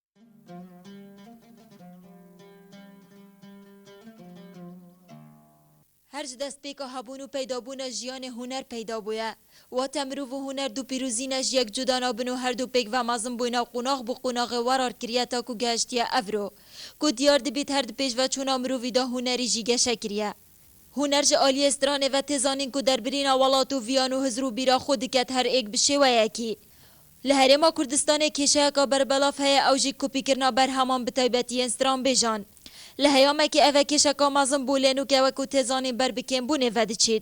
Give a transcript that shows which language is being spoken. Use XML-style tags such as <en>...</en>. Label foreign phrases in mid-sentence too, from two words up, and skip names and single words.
<ku>هەرج دەستپێکە هەبوون و پەیدابوونە ژیانی هونەر پەیدا بووە واتە مرۆڤ و هونەر دوو پیرۆزینەش یەک جودانا بن و هەردوو پێک و مازم بووینە و قوناغ بوو قوناغی وەرار کریە تاکو گەشتیە ئەڤرۆ کو دیار دەبێت هەردوو پێش و چوونا مرۆڤیدا هونەری ژی گەشە کریە. هونەر ji aliyê stranê ve têzanîn ku derbirîna welat û viyan û hizr û bîra xwe diket her êk bi şêweyekî. Li Herêma Kurdistanê kêşeyeka berbelav heye ew jî kopîkirina berheman bi taybetiyên stranbêjan. Li heyamekî ev e kêşeka mezin bû lênûkewek û têzanîn berbikêmbûnê ve diçît.</ku>